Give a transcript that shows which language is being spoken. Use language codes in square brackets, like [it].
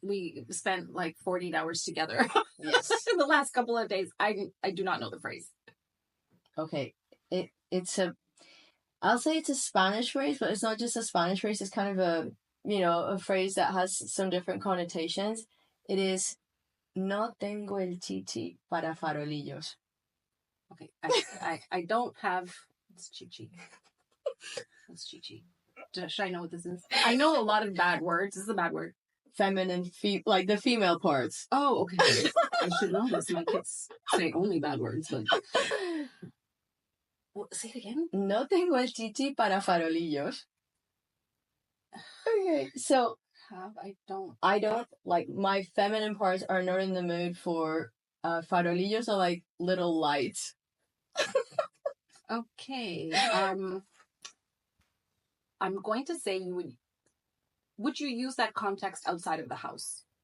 [en] We spent like 48 hours together. Yes. In the last couple of days, I do not know the phrase. Okay, it's a. I'll say it's a Spanish phrase, but it's not just a Spanish phrase. It's kind of a a phrase that has some different connotations. It is, [es] no tengo el chichi para farolillos. [en] Okay, I don't have. It's chichi. That's chichi. Should I know what this is? I know a lot of bad words. This is a bad word. Feminine, like the female parts. Oh, okay. I should know this. My kids say only bad words, but... say it again. [es] No tengo el chichi para farolillos. [en] Okay, so... I don't, like, my feminine parts are not in the mood for farolillos are like little lights. Okay. I'm going to say would you use that context outside of the house?